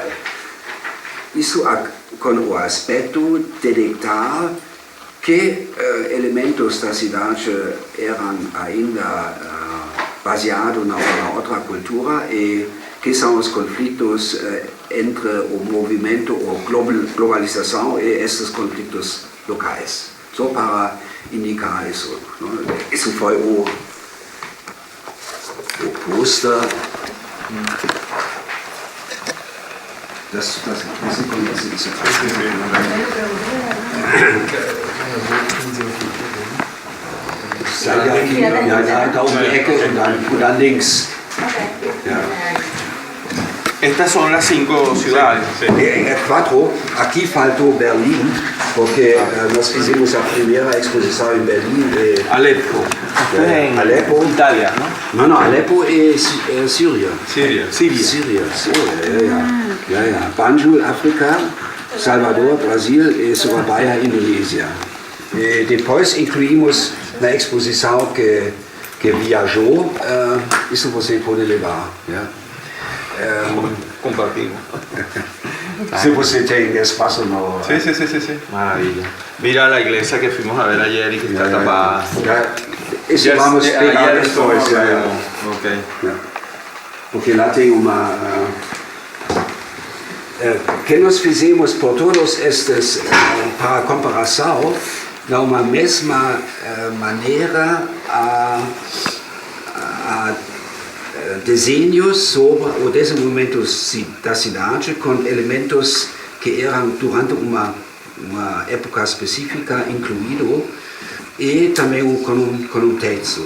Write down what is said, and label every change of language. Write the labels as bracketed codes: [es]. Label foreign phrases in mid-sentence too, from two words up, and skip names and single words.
[pt] Isso com o aspecto de detectar que elementos da cidade eram ainda baseados na outra cultura e que são os conflitos entre o movimento, a globalização e esses conflitos locais. Só para indicar isso. Isso foi o pôster. Você conhece isso? [de] Ja, da um die Ecke und dann links. Ja. [es] Estas son las 5 ciudades. [pt] Quatro, aqui faltou Berlim, porque nós fizemos a primeira exposição em Berlim. Aleppo. Aleppo. [es] Italia, ¿no? [pt] No, Aleppo é Síria. Síria. [de] Ja. [pt] Banjul, África, Salvador, Brasil e Surabaya, Indonésia. E depois incluímos na exposição que viajou, isso você pode levar. [de] Ja? [es] Compartimos. [pt] Se você tem espaço no... [es] Sí. Maravilla. Mira la iglesia que fuimos a ver ayer y que está tapada. [pt] Isso vamos pegar depois. Ok. Porque lá tem uma... que nós fizemos por todos estes, para comparação, de uma mesma maneira a desenhos sobre o desenvolvimento da cidade com elementos que eram durante uma época específica incluídos e também com texto.